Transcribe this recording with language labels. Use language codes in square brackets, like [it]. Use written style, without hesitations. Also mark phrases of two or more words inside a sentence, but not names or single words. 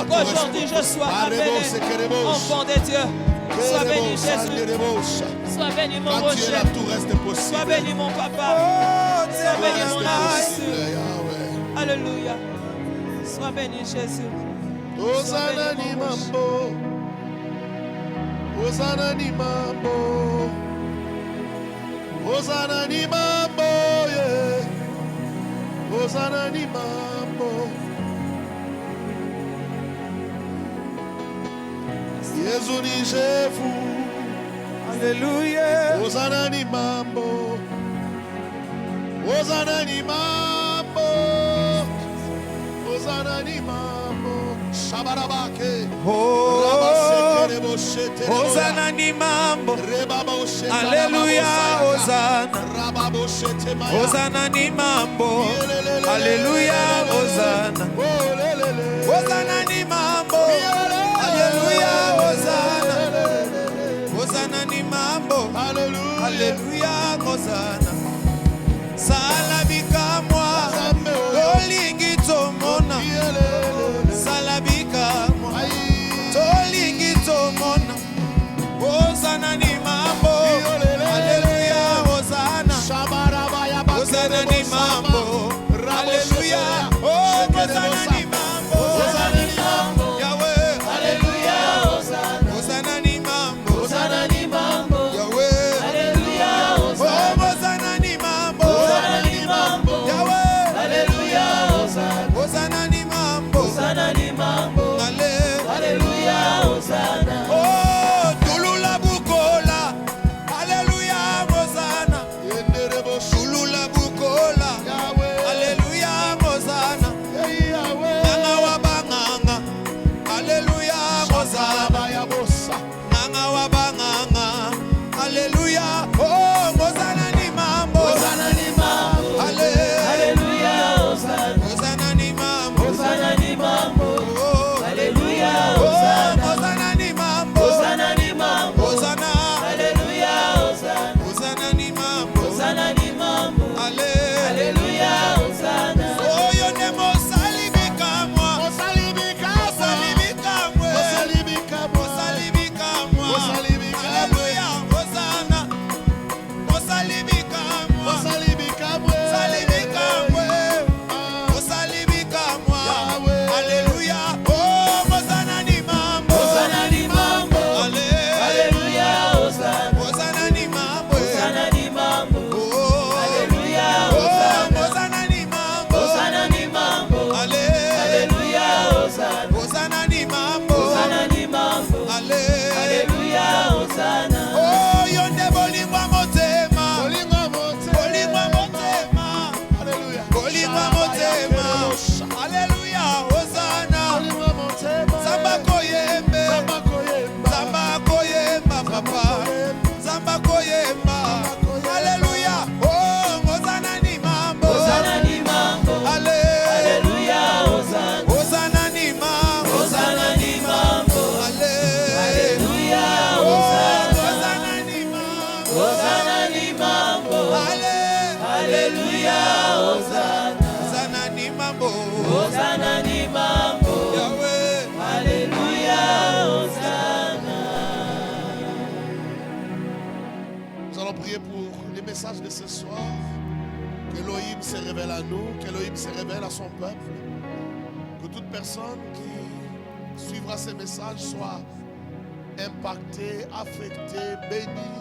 [fr] pour qu'aujourd'hui je sois appelé enfant de Dieu. Sois béni Jésus, sois béni mon Quand tu es rocher, là, tout reste possible. sois béni mon papa, sois Tout béni reste mon possible, Jésus. Yahweh. Alléluia. Sois béni Jésus. [sw] Hosanna ni mambo. Hosanna ni mambo. Hosanna ni mambo. Yeah. Hosanna ni mambo. Yesu ni chefu. [fr] Alléluia. [sw] Hosanna ni mambo. Hosanna ni mambo. Hosanna ni mambo. Shabarabake. Oh, Rabasekerebo sheterebo. Hosanna ni mambo. Rebabo shetarabo. [fr] Alléluia, Hosanna. Rababo shetemaya. [sw] Hosanna ni mambo. [fr] Alléluia, Hosanna. [sw] Hosanna ni mambo. [fr] Alléluia, Hosanna. [sw] Hosanna ni mambo. [fr] Alléluia, Hosanna. [ln] Salabika moi. Tolingi tomona. Salabika moi. Tolingi tomona. [sw] Hosanna ni mambo. [fr] Alléluia, Hosanna. [sw] Hosanna ni mambo. Alléluia. Oh, Hosanna ni mambo. Yahweh. [fr] Alléluia, Hosanna. [sw] Hosanna ni mambo. Hosanna ni mambo. [fr] Yahweh. Alléluia, Oh, Hosanna. [sw] Hosanna ni mambo. Hosanna ni mambo. [fr] Yahweh. Alléluia, Hosanna. [sw] Hosanna ni mambo. Hosanna ni mambo. [fr] Allez. Alléluia, Hosanna. [ln] Oh, Tulula Bukola. [fr] Alléluia, Hosanna. [ln] Tulula Bukola. [fr] Alléluia, Hosanna. [ln] Nanga wa banganga. [fr] Alléluia, Hosanna. [ln] Nanga wa banganga. Alléluia. [sw] Oh, Hosanna ni mambo. Hosanna ni mambo. [fr] Alléluia, Hosanna. [sw] Hosanna ni mambo. Hosanna ni mambo. Oh, [fr] Alléluia, oh, Hosanna. [sw] Hosanna ni mambo. Hosanna ni mambo. [fr] Hosanna. Alléluia, Hosanna. [sw] Hosanna ni mambo. Hosanna ni mambo. [fr] Allez. Alléluia, Hosanna. [ln] Oh, yo ne mo salibika moi. Salibika moi. Salibika moi. [fr] Alléluia, Hosanna. [ln] Salibika moi. Salibika moi. Salibika moi. Alléluia. [sw] Oh, Hosanna ni mambo. Hosanna ni mambo. [fr] Allez. Alléluia, Hosanna. [sw] Hosanna ni mambo. Hosanna ni mambo. Oh. [fr] Alléluia, Oh, Hosanna. [sw] Hosanna ni mambo. Hosanna ni mambo. [fr] Allez. Alléluia, Hosanna. [sw] Hosanna ni mambo. Hosanna ni mambo. [fr] Allez. Alléluia, Hosanna. [ln] Oh, yonde bolingwa motema. Bolingwa motema. Bolingwa motema. [fr] Alléluia, Hosanna. [ln] Zamba koyembe. Zamba koyemba, papa. Zamba koyemba. [sw] Alléluia. Oh, Hosanna ni mambo. Hosanna ni mambo. [fr] Allez. Alléluia, Hosanna. [sw] Hosanna ni mambo. Hosanna ni mambo. [fr] Allez. Alléluia, Oh, Hosanna. [sw] Hosanna ni mambo. Hosanna ni mambo. [fr] Allez. Alléluia, Hosanna. [sw] Hosanna ni mambo. Hosanna ni mambo. [fr] Yahweh. Alléluia, Hosanna. Nous allons prier pour les messages de ce soir. Qu'Elohim se révèle à nous, qu'Elohim se révèle à son peuple. Que toute personne qui suivra ces messages soit impactée, affectée, bénie.